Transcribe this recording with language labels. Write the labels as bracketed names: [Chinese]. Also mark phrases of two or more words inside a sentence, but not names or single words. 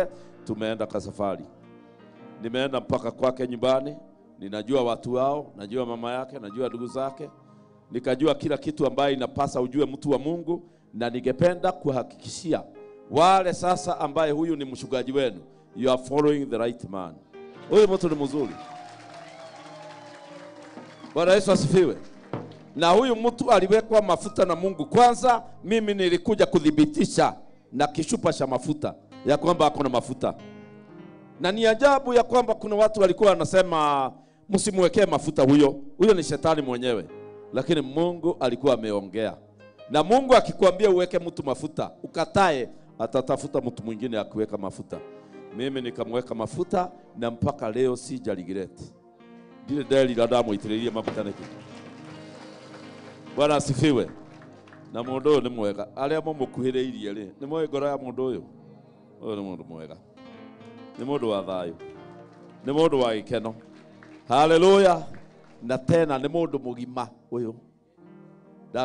[Swahili] Tumeenda kwa safari. Nimeenda mpaka kwake nyumbani, ninajua watu wao, najua mama yake, najua ndugu zake, nikajua kila kitu ambaye inapasa ujue mtu wa Mungu. Na ningependa kuhakikishia wale sasa ambaye huyu ni mchungaji wenu, [English] you are following the right man. [Swahili] Huyu mtu ni mzuri. Bwana Yesu asifiwe. Na huyu mtu aliwekwa mafuta na Mungu. Kwanza mimi nilikuja kudhibitisha na kishupa cha mafuta ya kwamba ako na mafuta. Na ni ajabu ya kwamba kuna watu walikuwa wanasema msimwekee mafuta huyo. Huyo ni shetani mwenyewe. Lakini Mungu alikuwa ameongea. Na Mungu akikwambia uweke mtu mafuta, ukatae, atatafuta mtu mwingine akuweka mafuta. Mimi nikamweka mafuta na mpaka leo sija regret. [Kikuyu] Ndile deli la Amuitiriirie Maguta neki. [Swahili] Bwana asifiwe. [Kikuyu] Na mundu uyu ni mwega. Aria mumukuhiriirie ri, ni moyo ngoro ya mundu uyu. Uyu ni mundu mwega. Ni mundu wa thayo. Ni mundu wa gikeno. Haleluya. Na tena ni mundu mugima uyu.